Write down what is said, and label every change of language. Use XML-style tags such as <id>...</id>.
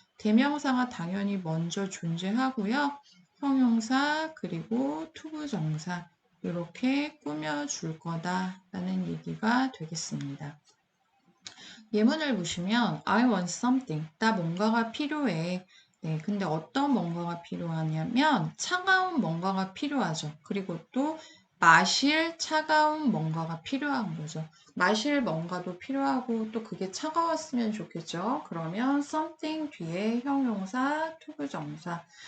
<ko>대명사가 당연히 먼저 존재하고요. 형용사 그리고 투부정사 이렇게 꾸며줄 거다라는 얘기가 되겠습니다. 예문을 보시면</ko> <en>I want something.</en> <ko>나 뭔가가 필요해. 네, 근데 어떤 뭔가가 필요하냐면 차가운 뭔가가 필요하죠. 그리고 또 마실 차가운 뭔가가 필요한 거죠. 마실 뭔가도 필요하고 또 그게 차가웠으면 좋겠죠. 그러면 something 뒤에 형용사, 투부정사.</ko>